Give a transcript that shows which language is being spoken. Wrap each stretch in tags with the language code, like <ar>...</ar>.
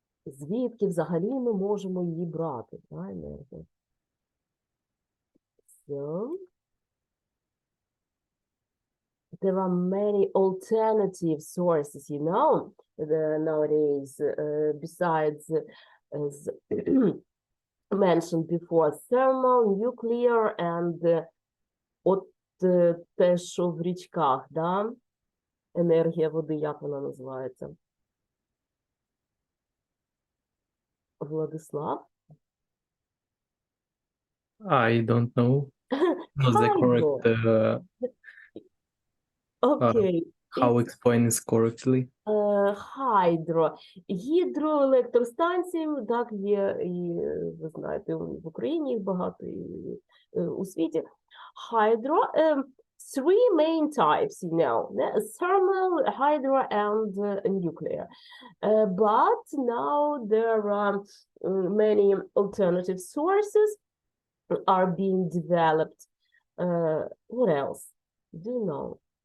<uk>Звідки взагалі ми можемо її брати? Да, енергія?</uk> <en>So, there are many alternative sources, you know, nowadays, besides, as mentioned before, thermal, nuclear, and</en> <uk>от те, що в річках, да? Енергія води, як вона називається? Владислав?</uk> <en>I don't know. Not the correct</en> <uk>Окей.</uk> <en>how explain this correctly. Хайдро.</en> <uk>Гідроелектростанції, так, є, і ви знаєте, в Україні їх багато, і у світі.</uk> <en>Hydro, three main types, you know, thermal, hydro, and nuclear. But now there are many alternative sources are being developed. What else? Do you know?</en>